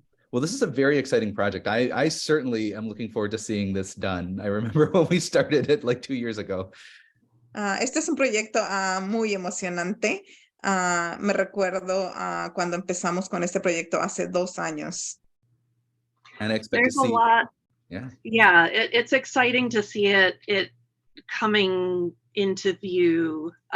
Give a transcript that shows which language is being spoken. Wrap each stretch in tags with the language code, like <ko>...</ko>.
<en>Well, this is a very exciting project. I certainly am looking forward to seeing this done. I remember when we started it like 2 years ago.</en> <es>Este es un proyecto muy emocionante. Me recuerdo cuando empezamos con este proyecto hace 2 años.</es> <en>And I expect There's to see. A lot. Yeah, it's exciting to see it coming into view.</en>